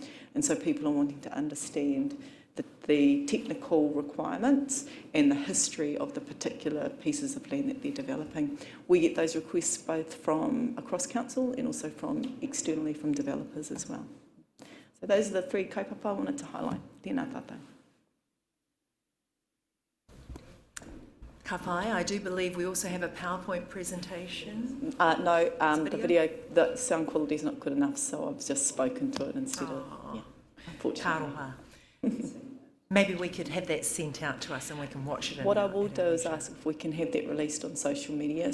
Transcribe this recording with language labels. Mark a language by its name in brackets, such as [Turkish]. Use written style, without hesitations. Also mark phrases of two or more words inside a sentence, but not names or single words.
[English] And so people are wanting to understand the technical requirements and the history of the particular pieces of land that they're developing. We get those requests both from across council and also from externally from developers as well. So those are the 3 kaupapa I wanted to highlight. [Māori] Tēnā tātou. Ka pai, [English] I do believe we also have a PowerPoint presentation. No, the video, the sound quality is not good enough, so I've just spoken to it instead of, unfortunately. Karoha. Maybe we could have that sent out to us and we can watch it. What I will do is ask if we can have that released on social media.